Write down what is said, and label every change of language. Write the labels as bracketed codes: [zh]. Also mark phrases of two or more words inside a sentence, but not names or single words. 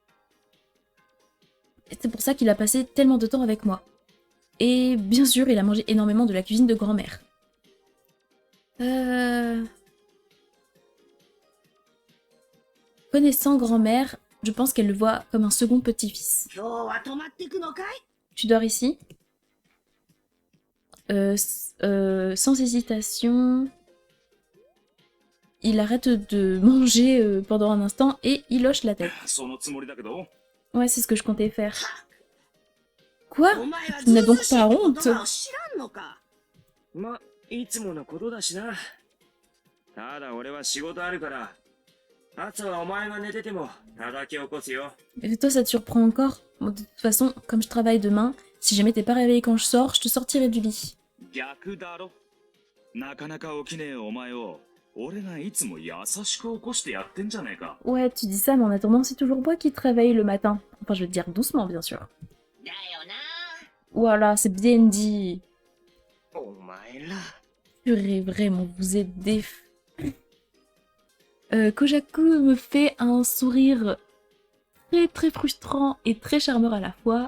[fr] Et c'est pour ça qu'il a passé tellement de temps avec moi. Et bien sûr, il a mangé énormément de la cuisine de grand-mère. Connaissant grand-mère, je pense qu'elle le voit comme un second petit-fils. [ja] 今日は泊まってくのかい？ [fr] Tu dors ici? Sans hésitation, il arrête de manger pendant un instant et il hoche la tête. [ja] そのつもりだけど。 [fr] Ouais, c'est ce que je comptais faire. Quoi? [ja] お前は [fr] Tu n'as donc [ja] ずうしい [fr] pas [ja] 言 [fr] honte? [ja] 葉を知らんのか？ま、いつものことだしな。ただ俺は仕事あるから、朝はお前が寝てても叩き起こすよ。 [fr] Et toi, ça te surprend encore? Bon, de toute façon, comme je travaille demain, si jamais t'es pas réveillé quand je sors, je te sortirai du lit. [ja] 逆だろ。なかなか起きねえお前を俺がいつも優しく起こしてやってんじゃねえか。 [fr] Ouais, tu dis ça, mais en attendant, c'est toujours moi qui te réveille le matin. Enfin, je vais te dire doucement, bien sûr. [ja] だよな。 [fr] Voilà, c'est bien dit. [ja] お前ら。 [fr] Purée, vraiment, vous êtes des... Kojaku me fait un sourire très très frustrant et très charmeur à la fois.